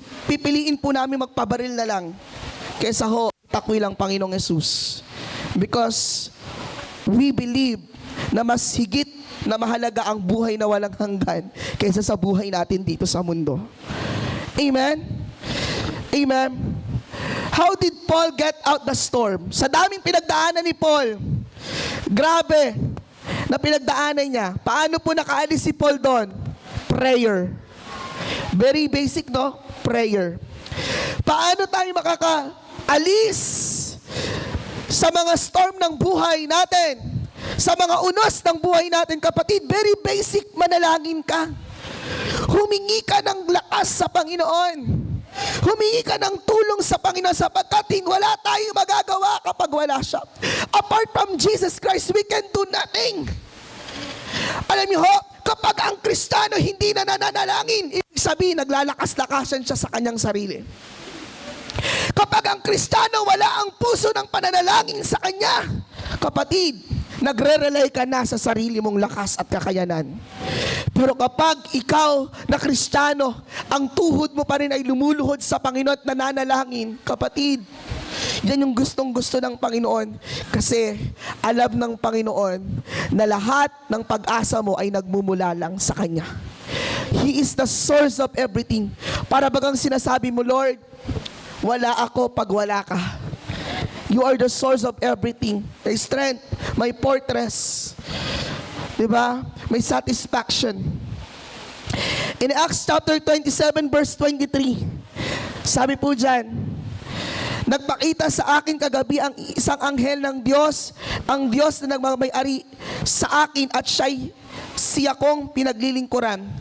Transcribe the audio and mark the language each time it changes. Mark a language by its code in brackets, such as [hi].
[tl] Pipiliin po namin magpabaril na lang kesa ho, takwil ang Panginoong Yesus. [en] Because we believe [tl] na mas higit na mahalaga ang buhay na walang hanggan kaysa sa buhay natin dito sa mundo. Amen? Amen? [en] How did Paul get out the storm? [tl] Sa daming pinagdaanan ni Paul, grabe na pinagdaanan niya. Paano po nakaalis si Paul doon? Prayer. Very basic, no? Prayer. Paano tayo makakaalis sa mga storm ng buhay natin? Sa mga unos ng buhay natin, kapatid, very basic, manalangin ka. Humingi ka ng lakas sa Panginoon. Humingi ka ng tulong sa Panginoon sapagkat wala tayong magagawa kapag wala siya. [en] Apart from Jesus Christ, we can do nothing. [tl] Alam niyo ho, kapag ang Kristiyano hindi na nananalangin, ibig sabihin, naglalakas-lakasan siya sa kanyang sarili. Kapag ang Kristiyano wala ang puso ng pananalangin sa kanya, kapatid, nagre-rely ka na sa sarili mong lakas at kakayanan. Pero kapag ikaw na Kristiyano, ang tuhod mo pa rin ay lumuluhod sa Panginoon at nananalangin, kapatid, yan yung gustong-gusto ng Panginoon. Kasi alam ng Panginoon na lahat ng pag-asa mo ay nagmumula lang sa Kanya. [en] He is the source of everything. [tl] Para bagang sinasabi mo, Lord, wala ako pag wala ka. [en] You are the source of everything. My strength, my fortress. [tl] Diba? May satisfaction. In Acts chapter 27 verse 23, sabi po dyan, nagpakita sa akin kagabi ang isang anghel ng Diyos, ang Diyos na nagmamay-ari sa akin at siya kong pinaglilingkuran.